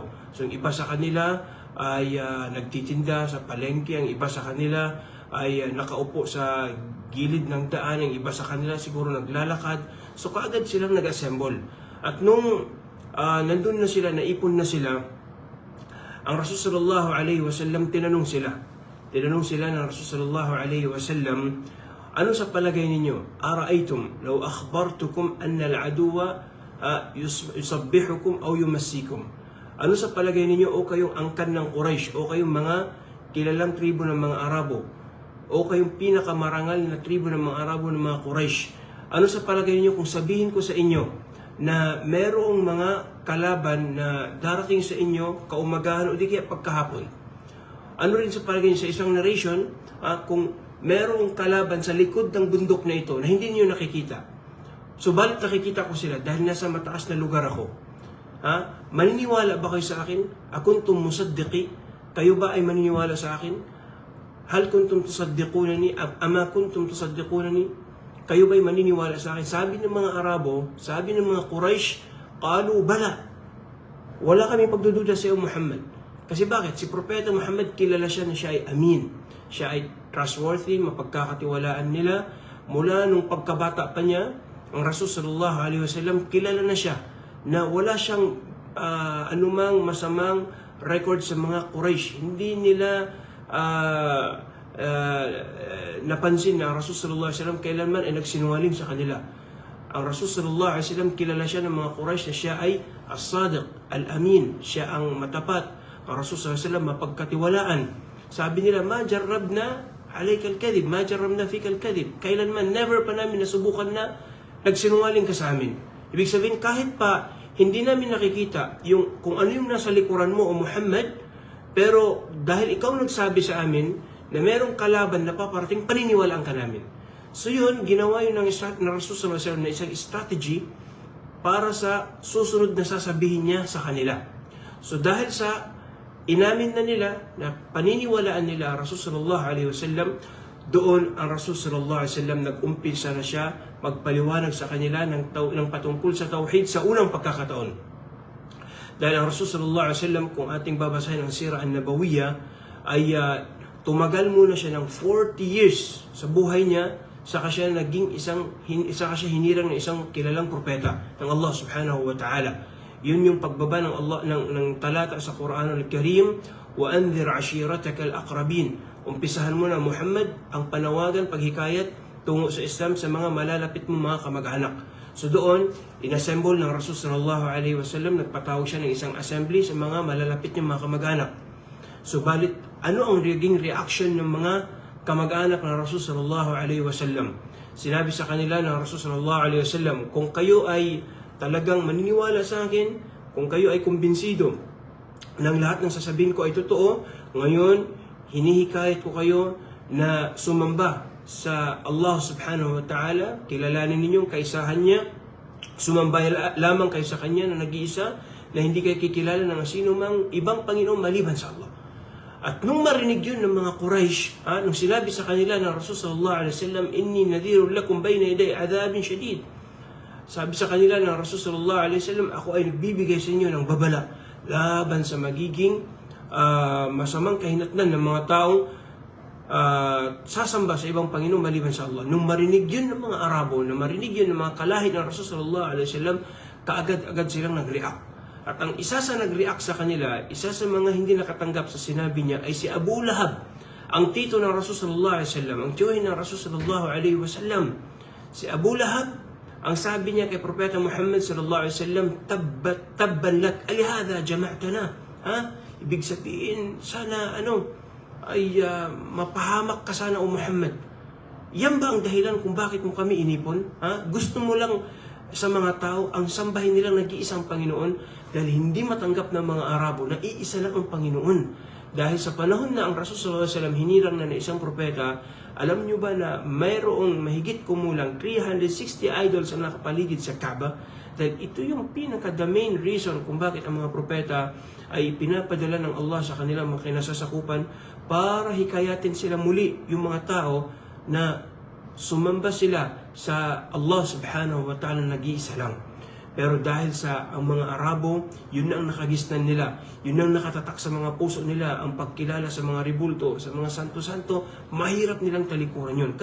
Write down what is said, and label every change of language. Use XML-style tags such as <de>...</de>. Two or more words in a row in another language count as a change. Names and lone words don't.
<tl>So, yung iba sa kanila ay nagtitinda sa palengke, ang iba sa kanila ay nakaupo sa gilid ng daan, ang iba sa kanila siguro naglalakad. So, kaagad silang nag-assemble. At nung nandun na sila, naipon na sila, ang Rasul</tl> <ar>صلى الله عليه وسلم</ar> <tl>tinanong sila ng Rasul</tl> <ar>صلى الله عليه وسلم,</ar> <tl>ano sa palagay ninyo?</tl> <ar>أرأيتم لو أخبرتكم أن العدو يصبحكم أو يمسيكم.</ar> <tl>Ano sa palagay ninyo o kayong angkan ng Quraysh o kayong mga kilalang tribo ng mga Arabo o kayong pinakamarangal na tribo ng mga Arabo ng mga Quraysh? Ano sa palagay ninyo kung sabihin ko sa inyo na merong mga kalaban na darating sa inyo kaumagahan o di kaya pagkahapon? Ano rin sa palagay niyo sa isang narration, kung merong kalaban sa likod ng bundok na ito na hindi niyo nakikita, subalit nakikita ko sila dahil nasa mataas na lugar ako, maniniwala ba kayo sa akin?</tl> <ar>أكنتم مصدقي,</ar> <tl>kayo ba ay maniniwala sa akin?</tl> <ar>هل كنتم تصدقونني أما كنتم تصدقونني,</ar> <tl>kayo ba'y maniniwala sa akin? Sabi ng mga Arabo, sabi ng mga Quraysh,</tl> <ar>قالوا بلى.</ar> <tl>Wala kami pagdududa sa iyo, Muhammad. Kasi bakit? Si Propeta Muhammad, kilala siya na siya ay amin. Siya ay trustworthy, mapagkakatiwalaan nila. Mula nung pagkabata pa niya, ang Rasul</tl> <ar>صلى الله عليه وسلم,</ar> <tl>kilala na siya na wala siyang anumang masamang record sa mga Quraysh. Hindi nila napansin na ang Rasul</tl> <ar>صلى الله عليه وسلم</ar> <tl>kailanman ay nagsinungaling sa kanila. Ang Rasul</tl> <ar>صلى الله عليه وسلم,</ar> <tl>kilala siya ng mga Quraysh na siya ay as-sadiq, al-amin, siya ang matapat. Ang Rasul</tl> <ar>صلى الله عليه وسلم</ar> <tl>mapagkatiwalaan. Sabi nila,</tl> <ar>ما جربنا عليك الكذب ما جربنا فيك الكذب.</ar> <tl>Kailanman, never pa namin nasubukan na nagsinungaling ka sa amin. Ibig sabihin, kahit pa hindi namin nakikita kung ano yung nasa likuran mo o Muhammad, pero dahil ikaw nagsabi sa amin na merong kalaban na paparating, paniniwalaan ka namin. So yun, ginawa yun ng Rasul</tl> <ar>صلى الله عليه وسلم</ar> <tl>na isang strategy para sa susunod na sasabihin niya sa kanila. So dahil sa inamin na nila na paniniwalaan nila Rasul</tl> <ar>صلى الله عليه وسلم,</ar> <tl>doon ang Rasul</tl> <ar>صلى الله عليه وسلم</ar> <tl>nag-umpisa na siya magpaliwanag sa kanila ng patungkol sa tauhid sa unang pagkakataon. Dahil ang Rasul</tl> <ar>صلى الله عليه وسلم,</ar> <tl>kung ating babasahin ang Sirah an-Nabawiyya, ay tumagal muna siya ng 40 years sa buhay niya, saka siya hinirang ng isang kilalang propeta ng Allah</tl> <ar>سبحانه وتعالى.</ar> <tl>Yun yung pagbaba ng Allah ng talata sa Quran al-Karim,</tl> <ar>وأنذر عشيرتك الأقربين.</ar> <tl>Umpisahan mo na, Muhammad, ang panawagan, paghikayat tungo sa Islam sa mga malalapit mong mga kamag-anak. So doon, inassemble ng Rasul</tl> <ar>صلى الله عليه وسلم,</ar> <tl>nagpatawag siya ng isang assembly sa mga malalapit niyang mga kamag-anak. So balit, ano ang naging reaction ng mga kamag-anak ng Rasul</tl> <ar>صلى الله عليه وسلم?</ar> <tl>Sinabi sa kanila ng Rasul</tl> <ar>صلى الله عليه وسلم,</ar> <tl>kung kayo ay talagang maniniwala sa akin, kung kayo ay kumbinsido ng lahat ng sasabihin ko ay totoo, ngayon, hinihikayat ko kayo na sumamba sa Allah</tl> <ar>سبحانه وتعالى,</ar> <tl>kilalanin ninyong kaisahan niya, sumamba lamang kayo sa kanya na nag-iisa, na hindi kayo kikilala ng sino mang ibang Panginoon maliban sa Allah. At nung marinig yun ng mga Quraysh, nung sinabi sa kanila ng Rasul</tl> <ar>صلى الله عليه وسلم, إني نذير لكم بين يدي عذاب شديد.</ar> <tl>Sabi sa kanila ng Rasul</tl> <ar>صلى الله عليه وسلم,</ar> <tl>ako ay nagbibigay sa inyo ng babala laban sa magiging masamang kahinatnan ng mga taong sasamba sa ibang Panginoon maliban sa Allah. Nung marinig yun ng mga Arabo, nung marinig yun ng mga kalahi ng Rasul</tl> <ar>صلى الله عليه وسلم,</ar> <tl>kaagad-agad silang nag-react. At ang isa sa nag-react sa kanila, isa sa mga hindi nakatanggap sa sinabi niya ay si Abu Lahab, ang tito ng Rasul</tl> <ar>صلى الله عليه وسلم,</ar> <tl>ang tiyuhin ng Rasul</tl> <ar>صلى الله عليه وسلم.</ar> <tl>Si Abu Lahab, ang sabi niya kay Propeta Muhammad</tl> <ar>صلى الله عليه وسلم, تبا لك ألهذا جمعتنا.</ar> <tl>Ibig sabihin, sana ay mapahamak ka sana o Muhammad. Yan ba ang dahilan kung bakit mo kami inipon? Gusto mo lang sa mga tao ang sambahin nilang nag-iisang Panginoon, dahil hindi matanggap ng mga Arabo na iisa lang ang Panginoon. Dahil sa panahon na ang Rasul</tl> <ar>صلى الله عليه وسلم</ar> <tl>hinirang na isang propeta, alam nyo ba na mayroong mahigit kumulang 360 idols ang nakapaligid sa Kaaba? Dahil ito yung</tl> <en>the main reason</en> <tl>kung bakit ang mga propeta ay pinapadala ng Allah sa kanilang mga kinasasakupan para hikayatin sila muli yung mga tao na sumamba sila sa Allah</tl> <ar>سبحانه وتعالى</ar> <tl>na nag-iisa lang. Pero dahil sa ang mga Arabo, yun na ang nakagisnan nila, yun na ang nakatatak sa mga puso nila, ang pagkilala sa mga ribulto, sa mga santo-santo, mahirap nilang talikuran yun.</tl>